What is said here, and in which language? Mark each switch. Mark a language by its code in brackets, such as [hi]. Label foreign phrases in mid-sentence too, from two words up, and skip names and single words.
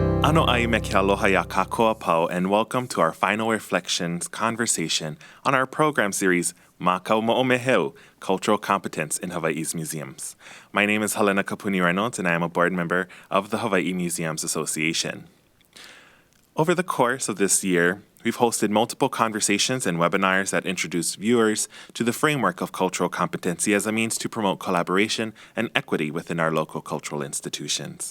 [haw] Ano ai me ke aloha ya kākoa pau, [en] and welcome to our final reflections conversation on our program series Mākau Moʻomeheu, Cultural Competence in Hawaii's Museums. My name is Halena Kapuni-Reynolds, and I am a board member of the Hawaiʻi Museums Association. Over the course of this year, we've hosted multiple conversations and webinars that introduce viewers to the framework of cultural competency as a means to promote collaboration and equity within our local cultural institutions.